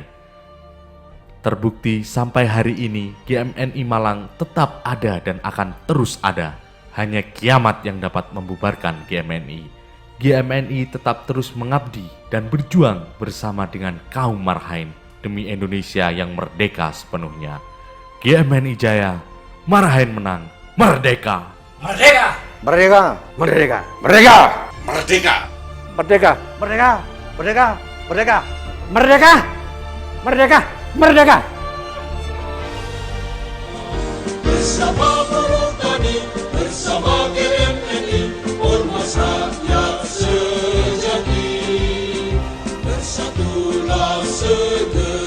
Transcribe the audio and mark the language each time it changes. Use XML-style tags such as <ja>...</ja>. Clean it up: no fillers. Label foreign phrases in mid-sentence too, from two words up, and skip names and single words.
<id>Terbukti sampai hari ini GMNI Malang tetap ada dan akan terus ada. Hanya kiamat yang dapat membubarkan GMNI. GMNI tetap terus mengabdi dan berjuang bersama dengan kaum Marhain demi Indonesia yang merdeka sepenuhnya. GMNI Jaya, Marhain menang, merdeka! Merdeka! Merdeka! Merdeka! Merdeka! Merdeka! Merdeka! Merdeka! Merdeka! Merdeka! Merdeka! Merdeka! Merdeka! Bersama buruh tani, bersama GMNI, ormas rakyat sejati, bersatulah segera.</id>